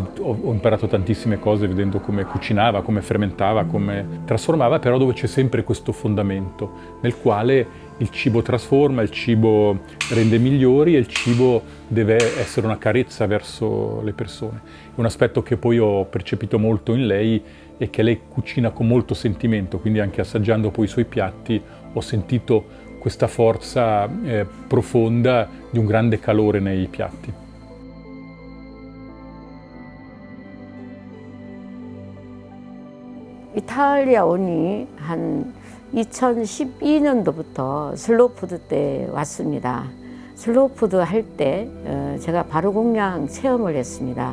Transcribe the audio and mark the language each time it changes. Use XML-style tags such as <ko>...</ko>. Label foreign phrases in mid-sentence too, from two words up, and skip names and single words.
<it>Ho imparato tantissime cose vedendo come cucinava, come fermentava, come trasformava, però dove c'è sempre questo fondamento nel quale il cibo trasforma, il cibo rende migliori e il cibo deve essere una carezza verso le persone. Un aspetto che poi ho percepito molto in lei è che lei cucina con molto sentimento, quindi anche assaggiando poi i suoi piatti ho sentito questa forza profonda di un grande calore nei piatti.</it> <ko>이탈리아 오니 한 2012년도부터 슬로우푸드 때 왔습니다. 슬로우푸드 할 때 제가 바로공양 체험을 했습니다.</ko>